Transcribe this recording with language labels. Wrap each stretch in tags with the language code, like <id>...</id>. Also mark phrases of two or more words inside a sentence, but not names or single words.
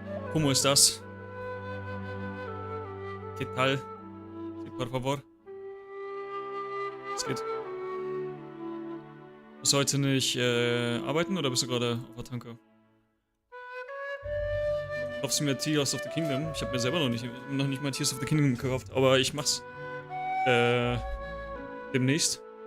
<es>¿Cómo estás? ¿Qué tal? Sí, por favor.</es> <de>Es geht. Musst du heute nicht arbeiten oder bist du gerade auf der Tanke? Kaufst du mir Tears of the Kingdom? Ich habe mir selber noch nicht mal Tears of the Kingdom gekauft, aber ich mach's demnächst.</de>